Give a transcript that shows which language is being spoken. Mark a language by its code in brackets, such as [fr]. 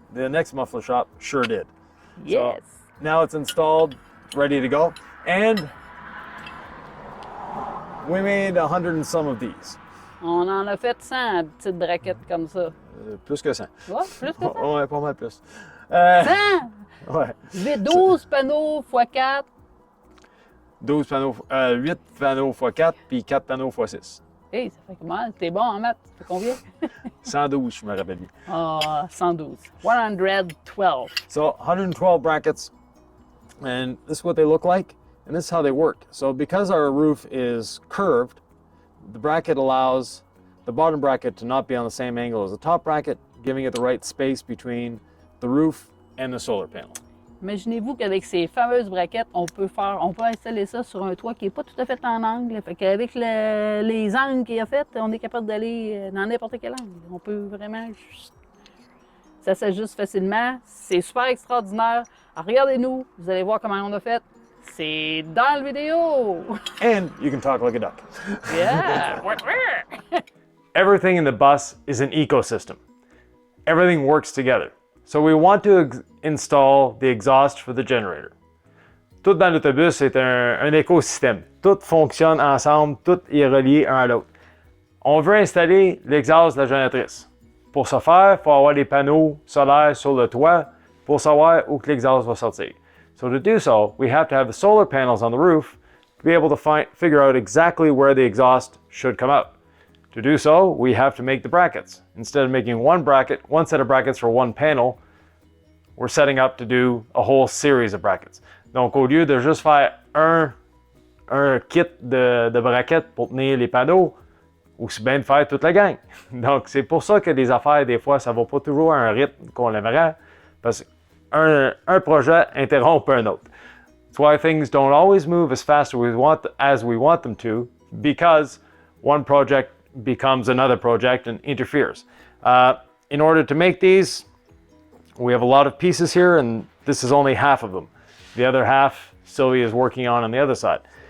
[en] The next muffler shop sure did. Yes! So now it's installed, ready to go, and we made 100 and some of these. [fr] On en a fait 100 petites braquettes comme ça. Plus que 100. Ouais, plus que 100? Ouais, pas mal plus. 100! Ouais. 12 panneaux x 4. 12 panneaux, 8 panneaux x 4, puis 4 panneaux x 6. Hey, ça fait comment? T'es bon en maths? Ça fait combien? 112, je me rappelle bien. Ah, 112. 112. [en] So 112 brackets, and this is what they look like, and this is how they work. So because our roof is curved, the bracket allows the bottom bracket to not be on the same angle as the top bracket, giving it the right space between the roof and the solar panel. [fr] Imaginez-vous qu'avec ces fameuses braquettes, on peut installer ça sur un toit qui n'est pas tout à fait en angle. Fait qu'avec les angles qu'il a fait, on est capable d'aller dans n'importe quel angle. On peut vraiment ça s'ajuste facilement. C'est super extraordinaire. Alors, regardez-nous, vous allez voir comment on a fait. C'est dans la vidéo! [en] And you can talk like a duck. Yeah! Everything in the bus is an ecosystem. Everything works together. So we want to install the exhaust for the generator. [fr] Tout dans l'autobus est un écosystème. Tout fonctionne ensemble, tout est relié un à l'autre. On veut installer l'exhaust de la génératrice. Pour ce faire, il faut avoir des panneaux solaires sur le toit pour savoir où que l'exhaust va sortir. [en] So to do so, we have to have the solar panels on the roof to be able to figure out exactly where the exhaust should come out. To do so, we have to make the brackets. Instead of making one set of brackets for one panel, we're setting up to do a whole series of brackets. [fr] Donc, au lieu de juste faire un kit de brackets pour tenir les panneaux, aussi bien de faire toute la gang. Donc, c'est pour ça que des affaires, des fois, ça ne va pas toujours à un rythme qu'on aimerait, parce qu'un projet interrompt un autre. [en] That's why things don't always move as fast as we want them to, because one project becomes another project and interferes. In order to make these, we have a lot of pieces here, and this is only half of them. The other half, Sylvie is working on the other side.